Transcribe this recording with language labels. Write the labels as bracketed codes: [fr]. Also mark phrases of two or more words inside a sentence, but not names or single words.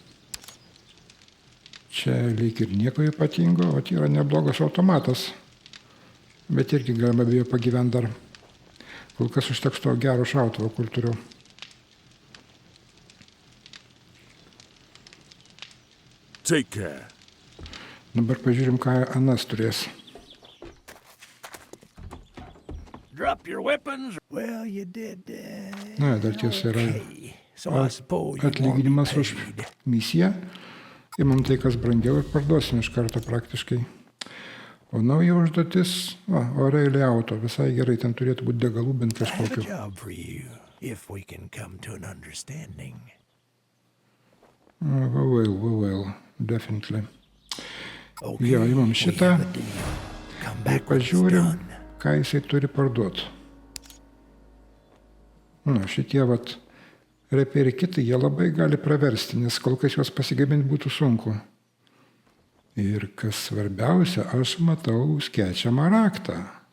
[lt] Čia lyg ir nieko ypatingo, o yra neblogas automatas. Bet irgi galima be jo pagyventi dar. Kol kas užteks to gero šautuvo, kur turiu. [en] Take care. [lt] Dabar pažiūrim, ką Anas turės. [en] Drop your weapons. Well, you did. [lt] Na, dar tiesa yra [en] Okay. So I suppose you want [lt] atlyginimas [en] me [lt] už [en] paid. [lt] misiją. Imam tai, kas brangiau ir parduosim iš karto praktiškai. O nauja užduotis, Aurelija auto, visai gerai, ten turėtų būti degalų bent [en] I have a [lt] kažkokiu. [en] job for you, if we can come to an understanding. Well, definitely. Okay, [lt] Jo, imam [en] we [lt] šitą [en] have a deal. Come [lt] ir [en] back when it's [lt] pažiūrim, [en] done. [lt] ką jisai turi parduoti. Šitie reperiai kiti, jie labai gali praversti, nes kol kas juos pasigaminti būtų sunku. Ir kas svarbiausia, aš matau skečiamą raktą.